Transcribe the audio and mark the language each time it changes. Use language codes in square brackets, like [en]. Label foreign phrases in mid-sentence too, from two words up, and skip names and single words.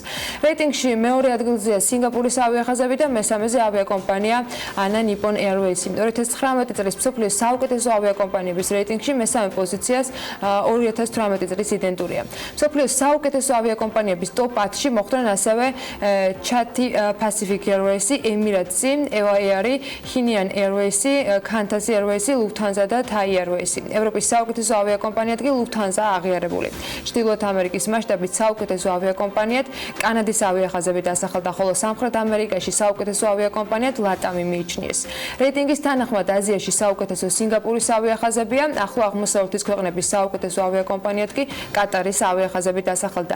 [ka] რეიტინგში მეორე ადგილზეა სინგაპურის ავიახაზები და მესამეზე ავიაკომპანია ANA Nippon Airways-ი. 2019 წლის მსოფლიოს საუკეთესო ავიაკომპანიების რეიტინგში მესამე პოზიციას 2018 წლის იდენტურია. მსოფლიოს საუკეთესო ავიაკომპანიების ტოპ 10-ში მოხვდნენ ასევე Cathay Pacific Airways, Emirates, EVA Air, Hainan Airways, Qantas Airways, Lufthansa და Thai Airways. ევროპის საუკეთესო ავიაკომპანიად კი Lufthansa აღიარებული. ჩრდილოეთ ამერიკის მასშტაბით საუკეთესო ავიაკომპანიად კანადის ავიახაზები დასახელდა, ხოლო სამხრეთ ამერიკაში საუკეთესო ავიაკომპანიად LATAM-ი მიიჩნიეს. რეიტინგის თანახმად აზიაში საუკეთესო სინგაპურის ავიახაზებია, ახლო აღმოსავლეთის ქვეყნების საუკეთესო ავიაკომპანიად კი კატარის ავიახაზები დასახელდა.